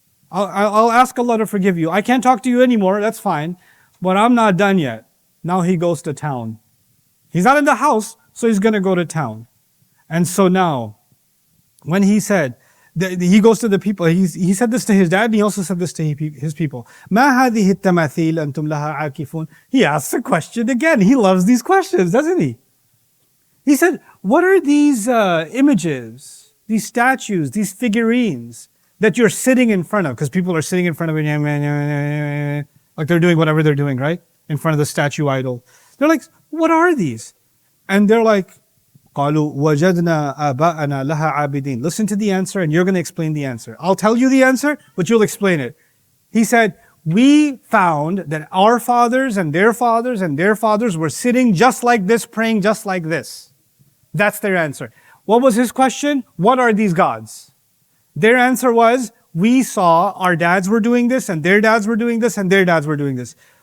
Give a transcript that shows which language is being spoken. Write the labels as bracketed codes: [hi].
[en] I'll ask Allah to forgive you. I can't talk to you anymore, that's fine. But I'm not done yet. Now he goes to town. He's not in the house, so he's going to go to town. And so now, when he said, He goes to the people. He said this to his dad, and he also said this to his people. [ar] ما هذه التماثيل أنتم لها عاكفون. [en] He asks a question again. He loves these questions, doesn't he? He said, what are these images, these statues, these figurines that you're sitting in front of? Because people are sitting in front of it, like they're doing whatever they're doing, right? In front of the statue idol. They're like, what are these? And they're like, [ar] قالوا وجدنا آباءنا لها عابدين. [en] Listen to the answer and you're going to explain the answer. I'll tell you the answer, but you'll explain it. He said, we found that our fathers and their fathers and their fathers were sitting just like this, praying just like this. That's their answer. What was his question? What are these gods? Their answer was, we saw our dads were doing this and their dads were doing this and their dads were doing this.